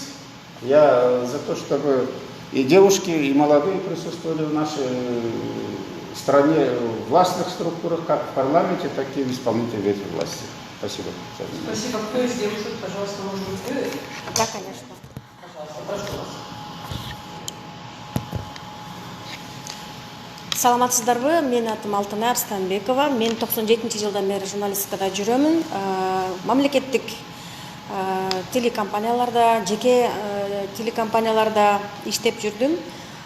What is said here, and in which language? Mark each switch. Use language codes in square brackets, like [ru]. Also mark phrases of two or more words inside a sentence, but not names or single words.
[ru] Я за то, чтобы и девушки, и молодые присутствовали в нашей стране в властных структурах, как в парламенте, так и в исполнительной ветви власти. Спасибо. Спасибо. Кто из девушек, пожалуйста, может быть, вы? Да, конечно. Пожалуйста, прошу вас. [ky] Саламатсыздарбы, мен атым Алтынай Арстанбекова. Мен 97 жылдан бері журналистикада жүрөмүн. Мамлекеттик телекомпанияларда, жеке телекомпанияларда иштеп жүрдүм.